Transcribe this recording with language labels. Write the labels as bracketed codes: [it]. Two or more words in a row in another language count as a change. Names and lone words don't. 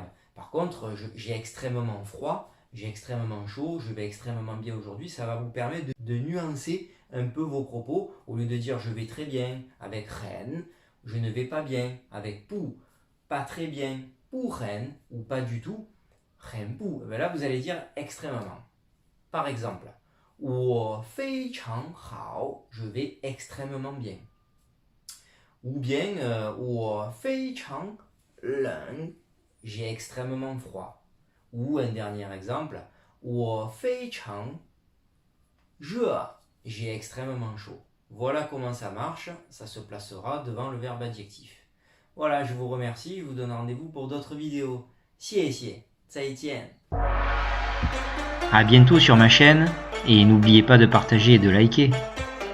[fr] Par contre, j'ai extrêmement froid, j'ai extrêmement chaud, je vais extrêmement bien aujourd'hui. Ça va vous permettre de nuancer un peu vos propos. Au lieu de dire je vais très bien avec reine, je ne vais pas bien avec pou, pas très bien, pou reine, ou pas du tout, reine pou. Là, vous allez dire extrêmement. Par exemple, [zh] 我非常好, [fr] je vais extrêmement bien. Ou bien, [zh] 我非常冷, [fr] j'ai extrêmement froid. Ou un dernier exemple, [zh] 我非常热, [fr] j'ai extrêmement chaud. Voilà comment ça marche, ça se placera devant le verbe adjectif. Voilà, je vous remercie, je vous donne rendez-vous pour d'autres vidéos. [zh] 谢谢，再见。 [fr] À bientôt sur ma chaîne et n'oubliez pas de partager et de liker.